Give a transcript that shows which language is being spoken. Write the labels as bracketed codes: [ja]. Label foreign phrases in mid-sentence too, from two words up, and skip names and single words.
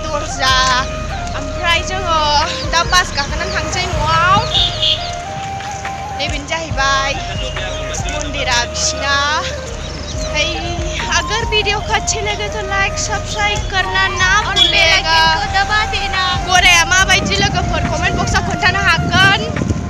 [brx] दरजा ओमफ्राय जोङो दा बास गाखोनानै थांसै न'आव नैबेनो जाहैबाय मन्दिरा बिसिना ओमफ्राय [hi] अगर वीडियो को अच्छी लगे तो लाइक सब्सक्राइब करना ना भूलिएगा [brx] गोराया माबायदि लोगोफोर कमेन्ट बक्सआव खोन्थानो हागोन